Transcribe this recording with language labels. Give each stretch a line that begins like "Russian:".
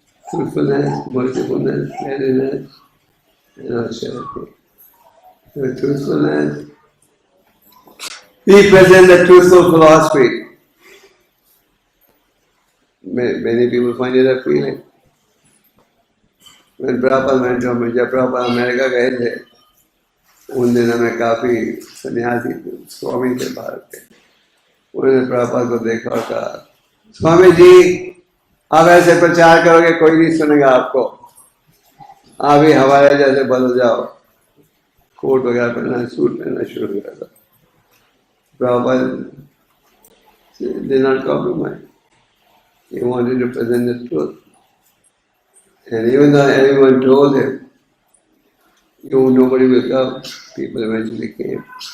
English: Truthfulness, mercifulness, cleanliness, and austerity. So truthfulness, we present the truthful philosophy. Many people find it appealing. When Prabhupada went to
Hindi: जब Prabhupada America गए थे, उन दिनों में काफी सन्यासी स्वामी थे भारत के, उन्होंने प्रभुपाद को देखा और कहा, स्वामी जी आप ऐसे प्रचार करोगे कोई नहीं सुनेगा आपको, आप ही हमारे जैसे बदल जाओ, कोट वगैरह पहनना, सूट पहनना शुरू कर दो।
English: Prabhupada did not compromise. He wanted to present the truth. And even though everyone told him, nobody will come, people eventually came.